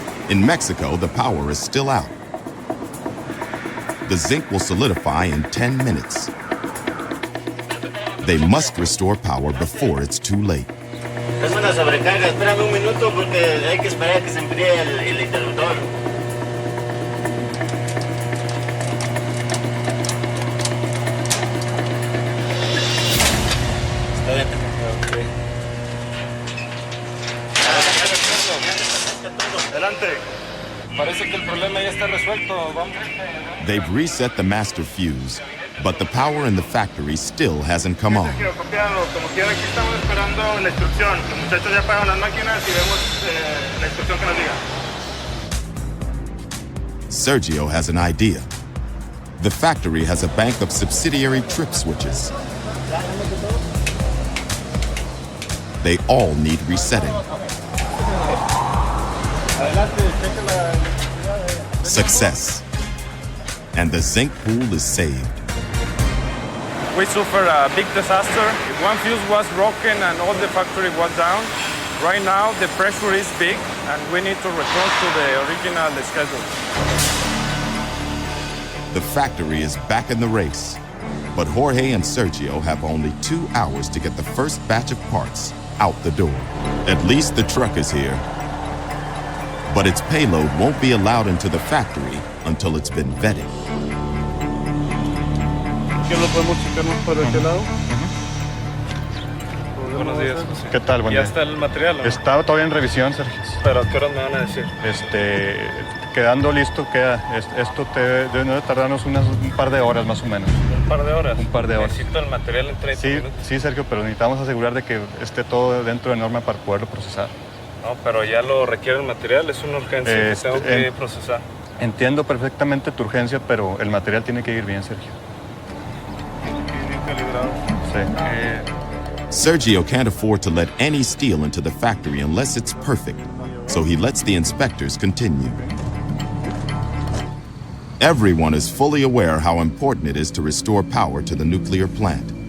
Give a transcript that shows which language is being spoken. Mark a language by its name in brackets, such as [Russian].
[English] In Mexico, the power is still out. The zinc will solidify in 10 minutes. They must restore power before it's too late. [Spanish] Es una sobrecarga, espérame un minuto porque hay que esperar a que se enfríe el interruptor. Está bien. Okay. Adelante. Parece que el problema ya está resuelto. Vamos. [English] They've reset the master fuse, but the power in the factory still hasn't come on. [Spanish] Como quiera, aquí estamos esperando la instrucción. Los muchachos ya apagan las máquinas y vemos la instrucción que nos diga. [English] Sergio has an idea. The factory has a bank of subsidiary trip switches. They all need resetting. Success. And the zinc pool is saved. We suffered a big disaster. One fuse was broken and all the factory was down. Right now, the pressure is big and we need to return to the original schedule. The factory is back in the race, but Jorge and Sergio have only 2 hours to get the first batch of parts out the door. At least the truck is here. But its payload won't be allowed into the factory until it's been vetted. [Spanish] ¿Qué lo podemos checarnos por aquel lado? Buenos días. ¿Qué tal? Buen ¿Ya día. está el material? ¿No? Está todavía en revisión, Sergio. ¿Pero a qué horas me van a decir? Quedando listo, esto debe de tardarnos un par de horas más o menos. ¿Un par de horas? Un par de horas. Necesito el material en 30 minutos. Sí, Sergio, pero necesitamos asegurar de que esté todo dentro de norma para poderlo procesar. No, pero ya lo requiere el material, es una urgencia que tengo que procesar. Entiendo perfectamente tu urgencia, pero el material tiene que ir bien, Sergio. Bien calibrado. Sí. [English] Sergio can't afford to let any steel into the factory unless it's perfect, so he lets the inspectors continue. Everyone is fully aware how important it is to restore power to the nuclear plant.